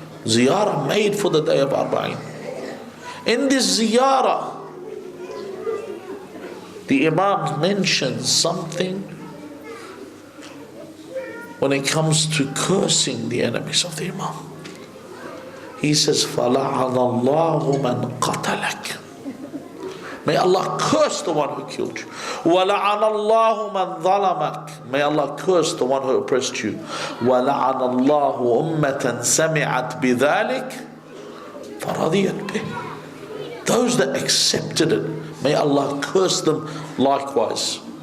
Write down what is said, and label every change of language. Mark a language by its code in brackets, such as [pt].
[en] Ziyarah made for the day of Arbaeen. In this ziyarah, the Imam mentions something when it comes to cursing the enemies of the Imam. He says, [ar] فَلَعَنَ اللَّهُ مَنْ قَتَلَكَ. [en] May Allah curse the one who killed you. [ar] وَلَعَنَ اللَّهُ مَنْ ظَلَمَكَ. [en] May Allah curse the one who oppressed you. [ar] وَلَعَنَ اللَّهُ أُمَّةً سَمِعَتْ بِذَلِكَ فَرَضِيَتْ بِهِ. [en] Those that accepted it, may Allah curse them likewise.